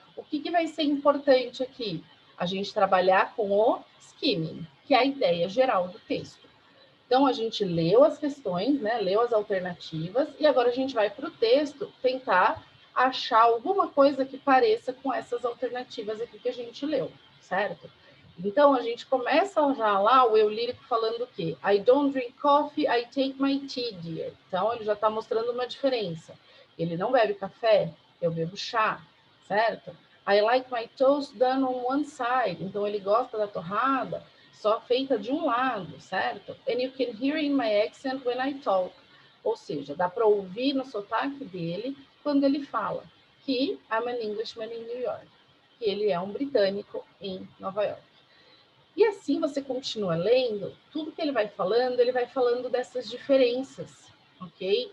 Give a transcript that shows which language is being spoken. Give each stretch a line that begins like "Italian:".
Portuguese: O que vai ser importante aqui? A gente trabalhar com o skimming, que é a ideia geral do texto. Então, a gente leu as questões, né, leu as alternativas, e agora a gente vai para o texto tentar achar alguma coisa que pareça com essas alternativas aqui que a gente leu, certo? Então, a gente começa já lá o eu lírico falando o quê?
English: I don't drink coffee, I take my tea, dear.
Portuguese: Então, ele já está mostrando uma diferença. Ele não bebe café, eu bebo chá, certo?
English: I like my toast done on one side.
Portuguese: Então, ele gosta da torrada só feita de um lado, certo?
English: And you can hear in my accent when I talk.
Portuguese: Ou seja, dá para ouvir no sotaque dele quando ele fala que
English: I'm an Englishman in New York,
Portuguese: que ele é um britânico em Nova York. E assim você continua lendo, tudo que ele vai falando dessas diferenças, ok?